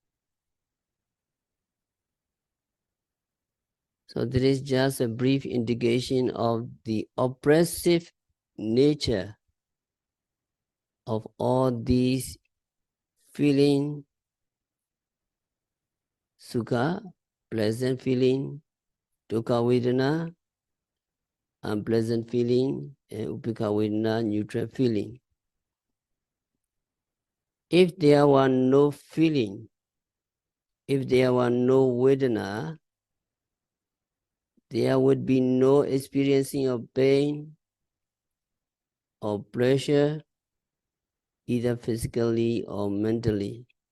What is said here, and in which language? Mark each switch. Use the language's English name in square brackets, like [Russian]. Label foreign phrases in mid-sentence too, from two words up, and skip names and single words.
[English] So there is just a brief indication of the oppressive nature of all these feeling, sukha, pleasant feeling, [Pali] dukkha vedana, [English] unpleasant feeling, and [Pali] upekha vedana, [English] neutral feeling. If there were no feeling, if there were no vedana, there would be no experiencing of pain or pleasure, either physically or mentally.